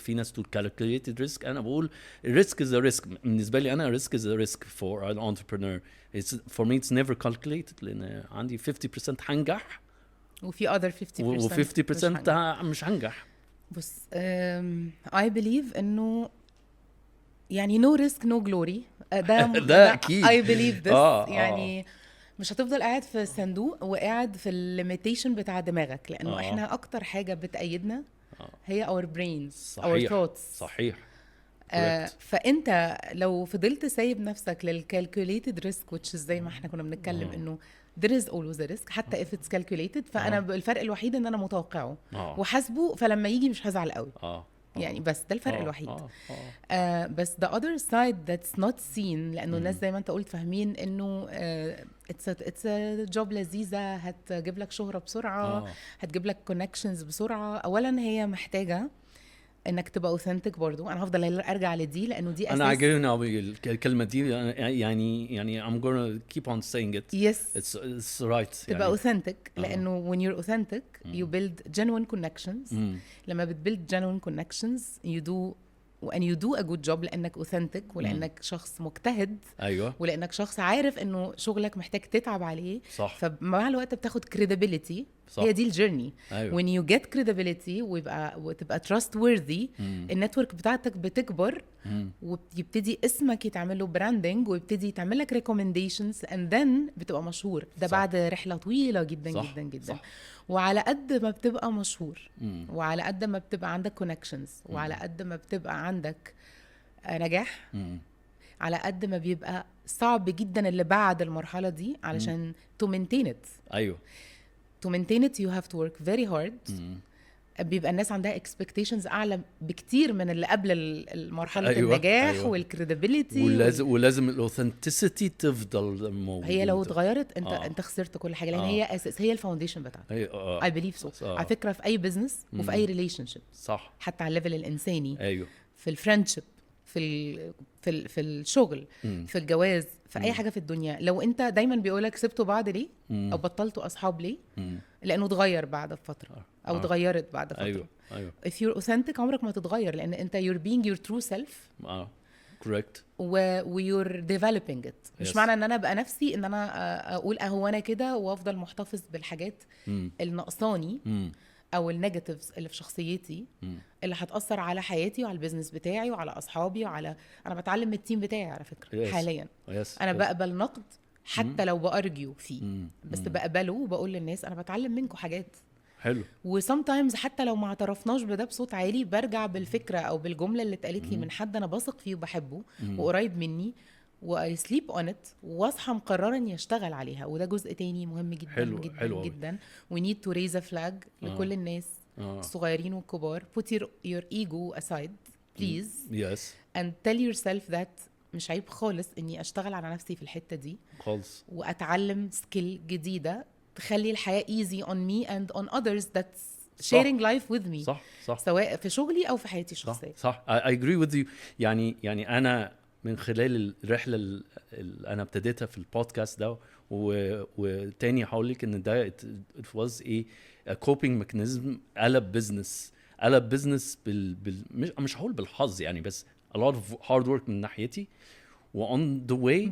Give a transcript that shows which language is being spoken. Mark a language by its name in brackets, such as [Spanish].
[Arabic] في ناس تقول [English] calculated risk, [Arabic] انا بقول [English] Risk is risk. [Arabic] بالنسبه لي انا [English] Risk is risk for an entrepreneur. For me it's never calculated [Arabic] لان عندي 50% هنجح وفي other 50% و50% مش هنجح. [English] بص I believe انه يعني no risk no glory. [Arabic] ده اكيد [English] I believe this. [Arabic] يعني مش هتفضل قاعد في الصندوق وقاعد في الليميتيشن بتاع دماغك، لانه احنا اكتر حاجه بتأيدنا هي [English] our brains [Arabic] صحيح. [English] our thoughts. [Arabic] صحيح. فانت لو فضلت سايب نفسك للcalculated risk [English] which is [Arabic] زي ما احنا كنا بنتكلم انه [English] there is always a risk [Arabic] حتى [English] if it's calculated. [Arabic] فانا الفرق الوحيد ان انا متوقعه وحاسبه، فلما يجي مش هزعل قوي يعني. بس ده الفرق الوحيد. بس [English] the other side that's not seen، [Arabic] لأنه الناس زي ما انت قلت فاهمين انه [English] it's a job [Arabic] لذيذة هتجيب لك شهرة بسرعة، هتجيب لك connections بسرعة. اولا هي محتاجة انك تبقى authentic برضو. انا هفضل ارجع لدي لانه دي اساس. انا عاجبني الكلمه دي يعني [English] I'm gonna keep on saying it. yes it's right. تبقى authentic لانه when you're authentic you build genuine connections. لما بتbuild genuine connections you do a good job [Arabic] لانك authentic ولانك شخص مجتهد. ايوه. ولانك شخص عارف انه شغلك محتاج تتعب عليه. صح. فمع الوقت بتاخد credibility. صح. هي دي الجيرني. أيوة. [English] when you get credibility [Arabic] وتبقى trustworthy النتورك بتاعتك بتكبر ويبتدي اسمك يتعمل له براندنج ويبتدي يتعمل لك [English] recommendations and then [Arabic] بتبقى مشهور. ده صح. بعد رحلة طويلة جدا صح. جدا جدا. صح. وعلى قد ما بتبقى مشهور وعلى قد ما بتبقى عندك connections وعلى قد ما بتبقى عندك نجاح على قد ما بيبقى صعب جدا اللي بعد المرحلة دي علشان [English] to maintain it. [Arabic] أيوه. [English] to maintain it you have to work very hard. [Arabic] بيبقى الناس عندها expectations أعلى بكتير من اللي قبل المرحلة. أيوة. النجاح أيوة. والكريديبيليتي ولازم الاوثنتسيتي تفضل موجودة. هي لو اتغيرت انت خسرت كل حاجة لأن هي أساس، هي الفاونديشن بتاعتك. [English] I believe so. [Arabic] على فكرة في أي بزنس وفي أي relationship صح. حتى على الليفل الإنساني. أيوه. في الفريندشيب في الشغل في الجواز في أي حاجة في الدنيا. لو أنت دايما بيقولك سبتوا بعض ليه أو بطلتوا أصحاب ليه لانه اتغير بعد فتره او اتغيرت بعد فتره. ايوه [English] if you're authentic [Arabic] عمرك ما تتغير، لان انت [English] you're being your true self. correct. ويور developing it. [Arabic] مش [English] Yes. [Arabic] معنى ان انا ابقى نفسي ان انا اقول هو انا كده وافضل محتفظ بالحاجات النقصاني او النيجاتيفز اللي في شخصيتي اللي هتاثر على حياتي وعلى البيزنس بتاعي وعلى اصحابي وعلى انا بتعلم من التيم بتاعي على فكره. [English] Yes. [Arabic] حاليا [English] Yes. [Arabic] انا بقبل نقد حتى لو بارجيو فيه بس بقبله وبقول للناس انا بتعلم منكم حاجات. حلو. وسمتايمز حتى لو ما اعترفناش بده بصوت عالي برجع بالفكره او بالجمله اللي اتقالت لي من حد انا بثق فيه وبحبه وقريب مني [English] واي sleep on it [Arabic] واصحى مقرره اني اشتغل عليها. وده جزء تاني مهم جدا حلو. جدا حلو جدا. [English] we need to raise a flag [Arabic] لكل الناس الصغيرين والكبار. [English] put your ego aside please yes. and tell yourself that [Arabic] مش عيب خالص اني اشتغل على نفسي في الحته دي خالص واتعلم سكيل جديده تخلي الحياه [English] easy on me and on others that's sharing life with me. [Arabic] صح. سواء في شغلي او في حياتي الشخصيه. صح. [English] I agree with you. [Arabic] يعني انا من خلال الرحله اللي انا ابتديتها في البودكاست ده وتاني هقول لك ان ده [English] it was a coping mechanism. [Arabic] قلب بزنس مش هقول بالحظ يعني، بس [English] a lot of hard work [Arabic] من ناحيتي و [English] on the way